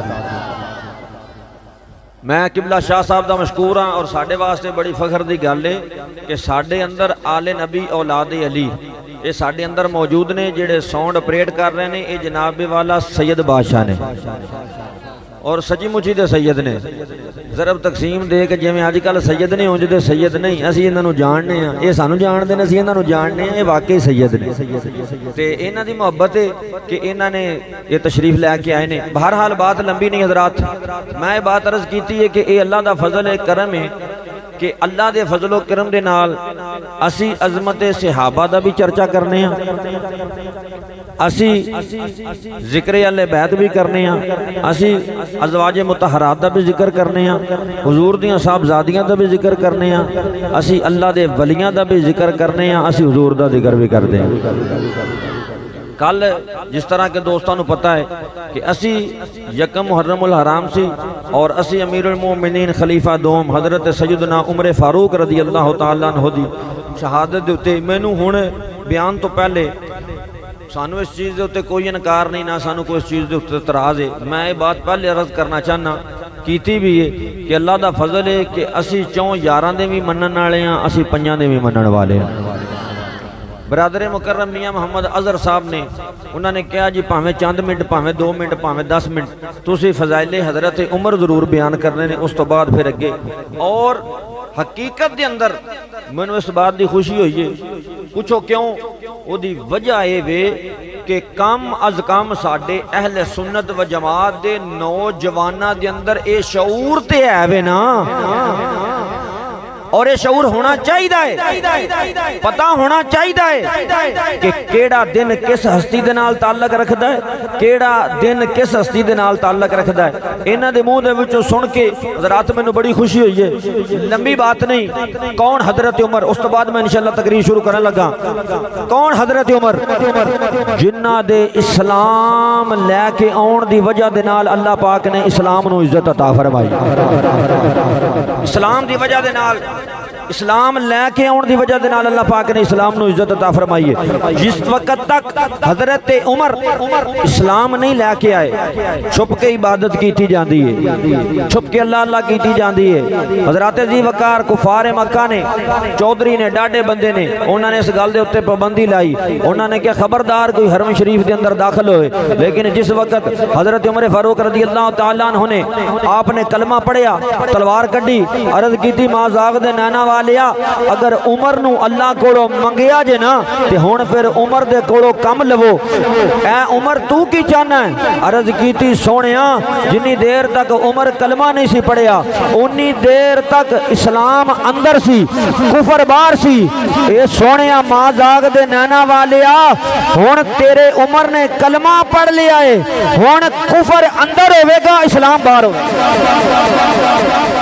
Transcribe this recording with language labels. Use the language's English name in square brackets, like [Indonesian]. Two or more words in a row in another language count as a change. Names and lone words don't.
[Punjabi] میں قبلہ شاہ صاحب دا مشکور ہاں اور ساڑھے واسطے بڑی فخر دی گل ہے کہ ساڑھے اندر آل نبی اولاد علی یہ ساڑھے اندر موجود نے جڑے ساؤنڈ اپریٹ کر رہے ہیں یہ جناب والا سید بادشاہ نے اور سچی مچی دے سید نے ضرب تقسیم دے کہ جی میں آج کل سید نے اونج دے سید نہیں اسی انہاں نو جاننے ہیں یہ سانو جان دے اسی انہاں نو جاننے ہیں یہ واقعی سید نے تے انہاں دی محبت ہے کہ انہاں نے یہ تشریف لے کے آئے نے بہرحال بات لمبی نہیں حضرات میں بات عرض کیتی ہے کہ اے اللہ دا فضل ہے کرم ہے کہ اللہ دے فضل و کرم دے نال اسی عظمت صحابہ دا بھی چرچا کرنے ہیں، اسی ذکر اہل بیت بھی کرنے ہیں، اسی ازواج مطہرات دا بھی ذکر کرنے ہیں، حضور دیاں صاحبزادیاں دا بھی ذکر کرنے ہیں، اسی اللہ دے ولیاں دا بھی ذکر کرنے ہیں، اسی حضور دا ذکر بھی کرتے ہیں۔ کل جس طرح کے دوستوں نے پتہ ہے کہ اسی یکم محرم الحرام سی اور اسی امیر المومنین خلیفہ دوم حضرت سیدنا عمر فاروق [Arabic] رضی اللہ تعالیٰ عنہ [Punjabi] دی شہادت دے اتے مینوں ہن بیان تو پہلے سانو اس چیز دے اتے کوئی انکار نہیں، نہ سانو کوئی اس چیز دے اتے اعتراض ہے۔ میں یہ بات پہلے عرض کرنا چاہنا کیتی بھی ہے کہ اللہ دا فضل ہے کہ اسی چوں یاراں دے بھی منن والے ہیں، اسی پنجاں دے بھی منن والے ہیں۔ برادر مکرم میاں محمد اظہر صاحب نے انہوں نے کہا جی پاویں چند منٹ، پاویں 2 منٹ، پاویں 10 منٹ تسی فضائل حضرت عمر ضرور بیان کرنے نے، اس تو بعد پھر اگے۔ اور حقیقت دے اندر میں نے اس بات دی خوشی ہوئی ہے، پوچھو کیوں؟ وہ دی وجہ یہ وے کہ کم از کم ساڈے اہل سنت و جماعت دے نوجواناں دے اندر اے شعور تے ہے وے نا، اور یہ شعور ہونا چاہیے، پتہ ہونا چاہیے کہ کیڑا دن کس ہستی دے نال تعلق رکھدا ہے، کیڑا دن کس ہستی دے نال تعلق رکھدا ہے۔ انہاں دے منہ دے وچوں سن کے حضرات مینوں بڑی خوشی ہوئی ہے، لمبی بات نہیں۔ کون حضرت عمر؟ اس تو بعد میں [Arabic] انشاءاللہ [Punjabi] تقریر شروع کرنے لگا۔ کون حضرت عمر؟ جنہ دے اسلام لے کے آن دی وجہ دے نال اللہ پاک نے اسلام نو عزت عطا فرمائی، اسلام دی وجہ دے نال، اسلام لے کے آن دی وجہ دے نال اللہ پاک نے اسلام نو عزت عطا فرمائی ہے۔ جس وقت تک حضرت عمر اسلام نہیں لے کے آئے، چھپ کے عبادت کیتی جاندی ہے، چھپ کے اللہ اللہ کیتی جاندی ہے۔ حضرات ذی وقار کفار مکہ نے، چودھری نے، ڈاڈے بندے نے، انہوں نے اس گل دے اتے پابندی لائی، انہوں نے کہ خبردار کوئی حرم شریف دے اندر داخل ہوئے۔ لیکن جس وقت حضرت عمر فاروق [Arabic] رضی اللہ تعالیٰ عنہ [Punjabi] نے آپ نے کلمہ پڑھیا، تلوار کڈی، عرض کیتی [Arabic] ماں زاغ [Punjabi] دے نینا والیا، اگر عمر نو اللہ کوڑو منگیا جے نا تے ہون پھر عمر دے کوڑو کم لو۔ اے عمر تو کی چاہنا ہے؟ عرض کیتی سونیا جنی دیر تک عمر کلمہ نہیں سی پڑھیا انی دیر تک اسلام اندر سی، کفر باہر سی۔ اے سونیا [Arabic] ماں زاغ [Punjabi] دے نینا والیا، ہون تیرے عمر نے کلمہ پڑھ لیا ہے، ہون کفر اندر ہوئے گا، اسلام باہر ہوئے گا۔